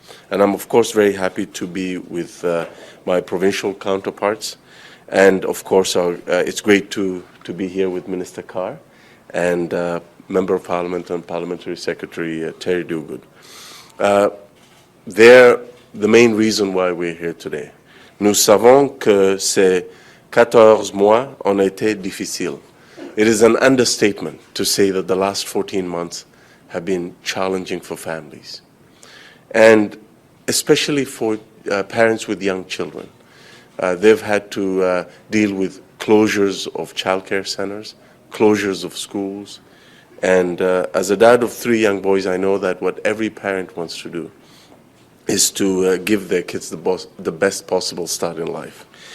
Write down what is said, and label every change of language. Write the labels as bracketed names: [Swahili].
[English] And I'm, of course, very happy to be with my provincial counterparts. And, of course, it's great to be here with Minister Carr and Member of Parliament and Parliamentary Secretary Terry Duguid. They're the main reason why we're here today. [French] Nous savons que ces 14 mois ont été difficiles. [English] It is an understatement to say that the last 14 months have been challenging for families, and especially for parents with young children. They've had to deal with closures of childcare centers, closures of schools, and as a dad of 3 young boys, I know that what every parent wants to do is to give their kids the best possible start in life.